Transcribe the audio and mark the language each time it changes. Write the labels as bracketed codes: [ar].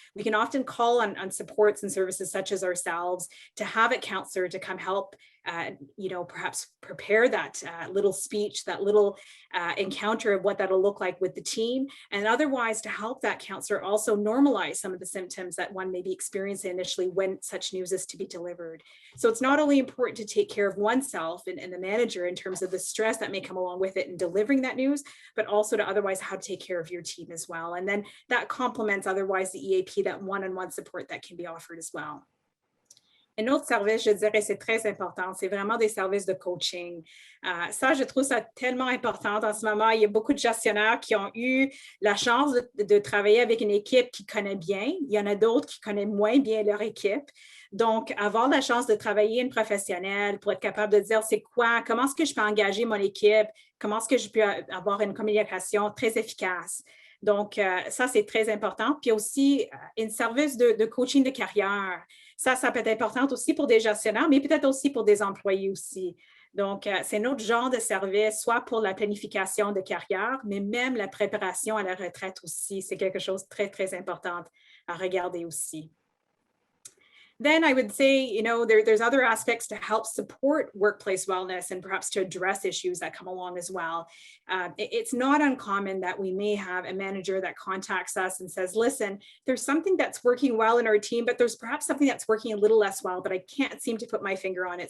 [en] We can often call on supports and services such as ourselves to have a counselor to come help perhaps prepare that little speech, that little encounter of what that'll look like with the team, and otherwise to help that counselor also normalize some of the symptoms that one may be experiencing initially when such news is to be delivered. So it's not only important to take care of oneself and the manager in terms of the stress that may come along with it in delivering that news, but also to otherwise how to take care of your team as well. And then that complements otherwise the EAP, that one-on-one support that can be offered as well. [fr] Un autre service, je dirais, c'est très important, c'est vraiment des services de coaching. Ça, je trouve ça tellement important en ce moment. Il y a beaucoup de gestionnaires qui ont eu la chance de travailler avec une équipe qui connaît bien. Il y en a d'autres qui connaissent moins bien leur équipe. Donc, avoir la chance de travailler une professionnelle pour être capable de dire c'est quoi, comment est-ce que je peux engager mon équipe, comment est-ce que je peux avoir une communication très efficace. Donc, ça, c'est très important. Puis aussi, un service de coaching de carrière. Ça peut être important aussi pour des gestionnaires, mais peut-être aussi pour des employés aussi. Donc, c'est un autre genre de service, soit pour la planification de carrière, mais même la préparation à la retraite aussi. C'est quelque chose de très, très important à regarder aussi. [en] Then I would say, you know, there's other aspects to help support workplace wellness and perhaps to address issues that come along as well. It's not uncommon that we may have a manager that contacts us and says, listen, there's something that's working well in our team, but there's perhaps something that's working a little less well, but I can't seem to put my finger on it.